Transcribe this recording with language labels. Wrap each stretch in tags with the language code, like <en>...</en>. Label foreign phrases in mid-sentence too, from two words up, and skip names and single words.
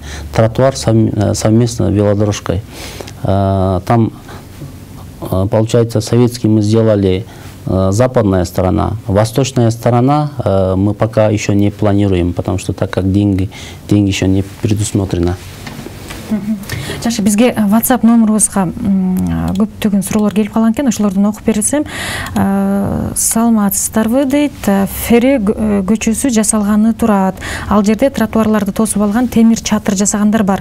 <ru>Тротуар совместно велодорожкой. Там, получается, советский мы сделали западная сторона. Восточная сторона мы пока еще не планируем, потому что так как деньги еще не предусмотрено.</ru> <ky>Жакшы, бизге WhatsApp номерубузга көптөгөн суроолор келип калган экен, ошолордон окуп берсем. Саламатсыздарбы дейт. Фере көчөсү жасалганы турат. Ал жерде тротуарларды тосуп алган темир чатыр жасагандар бар.</ky>